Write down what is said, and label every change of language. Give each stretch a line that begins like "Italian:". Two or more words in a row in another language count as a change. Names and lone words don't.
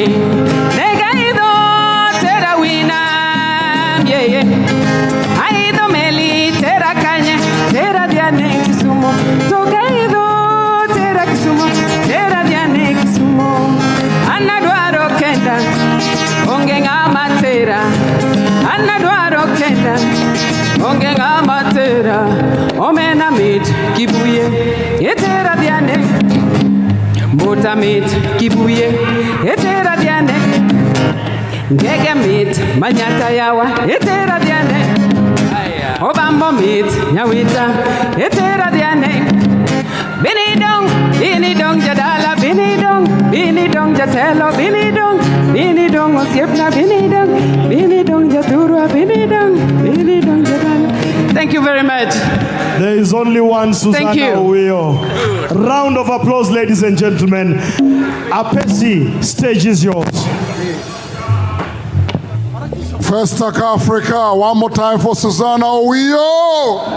Luo (Kenya and Tanzania): Nega ido tera wina yeye, aido meli tera kanye, tera diane Kisumu. Toga ido tera Kisumu, tera diane Kisumu. Anadwaro kenda, onge ngama tera. Anadwaro kenda, onge ngama tera. Omena mit kibuye, etera diane. Mbota mit kibuye, etera diane. Ngege mit manyata yawa, etera diane. Obambo mit nyawita, etera diane. Bini dong jadala, bini dong jatelo, bini dong osiepna, bini dong jaturwa, bini dong jadala.
English: Thank you very much. There is only one Susanna Owio. Round of applause, ladies and gentlemen. Apesi, stage is yours. First Tech Africa, one more time for Susanna Owio.